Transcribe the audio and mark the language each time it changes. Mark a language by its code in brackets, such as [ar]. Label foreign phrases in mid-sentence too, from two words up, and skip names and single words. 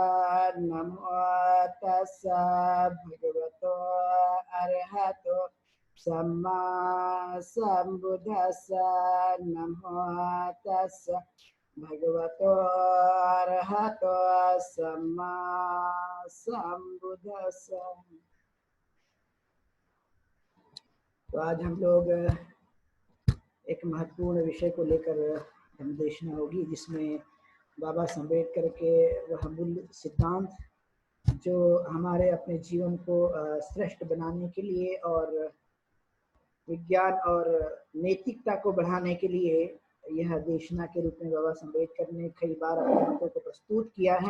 [pi] नमो तस्सा भगवतो अरहतो सम्मा संबुद्धस्सा। नमो तस्सा भगवतो अरहतो सम्मा संबुद्धस्सा। [hi] तो आज हम लोग एक महत्वपूर्ण विषय को लेकर धर्मदेशना होगी, जिसमें बाबा साहब अम्बेडकर के वह मूल सिद्धांत जो हमारे अपने जीवन को श्रेष्ठ बनाने के लिए और विज्ञान और नैतिकता को बढ़ाने के लिए यह देशना के रूप में बाबा साहब अम्बेडकर ने कई बार अपने मतों को प्रस्तुत किया है।